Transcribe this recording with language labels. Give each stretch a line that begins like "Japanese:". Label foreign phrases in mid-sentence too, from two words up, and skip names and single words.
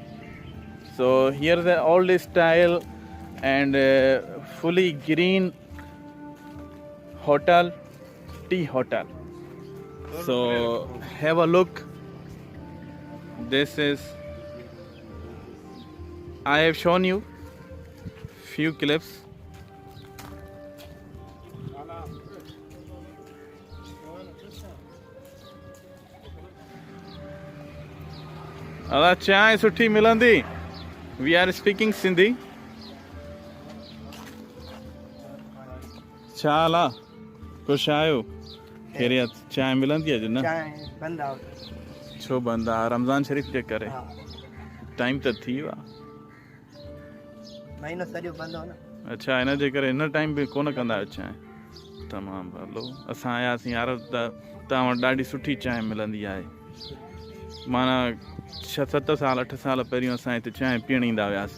English: So here's an old style and fully green hotel, tea hotel. So have a look. This is, I have shown you few clips.
Sindhi: चाय सुठी मिलंदी।
English: We are speaking Sindhi.
Sindhi: चाला कुछ आयो खैरियत चाय मिलंदी है ना? चाय बंद आओ छो बंद आ रमज़ान शरीफ जे करे टाइम तो थी वा महीनो सॼो बंद हो न। अच्छा इन जे करे इन टाइम बि कोन कंदा आहियो चांहि? तमामु भलो। असां आयासीं यार त तव्हां वटि ॾाढी सुठी चांहि मिलंदी आहे। माना 6-7 साल 8 साल पहिरियों असां हिते चांहि पीअण ईंदा हुआसीं।